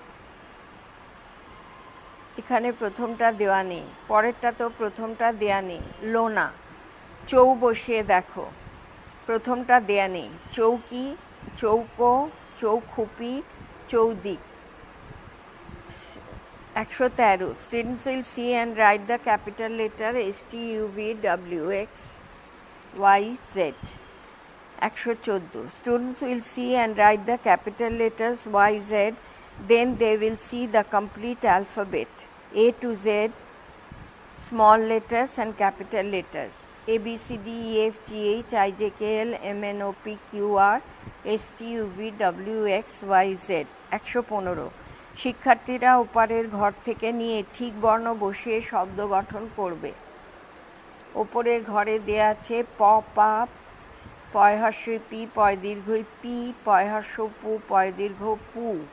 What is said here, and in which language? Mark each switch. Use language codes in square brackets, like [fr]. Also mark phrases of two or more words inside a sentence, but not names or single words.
[bn] এখানে প্রথমটা দেওয়া নেই, পরেরটা তো প্রথমটা দেয়া নেই, লোনা। চৌ বসিয়ে দেখো, প্রথমটা দেয়া নেই, চৌকি, চৌকো, চৌখুপি, চৌদিক। 113. [en] Students will see and write the capital letter STUVWX YZ. 114. Students will see and write the capital letters YZ, then they will see the complete alphabet A to Z, small letters and capital letters A B C D E F G H I J K L M N O P Q R S T U V W X Y Z. 115. [bn] শিক্ষার্থীরা ওপারের ঘর থেকে নিয়ে ঠিক বর্ণ বসিয়ে শব্দ গঠন করবে। ওপরের ঘরে দেয়া আছে প, পা, পয় হর্ষই পি, পয় দীর্ঘই পি, পয় হর্ষ পু, পয় দীর্ঘ পু।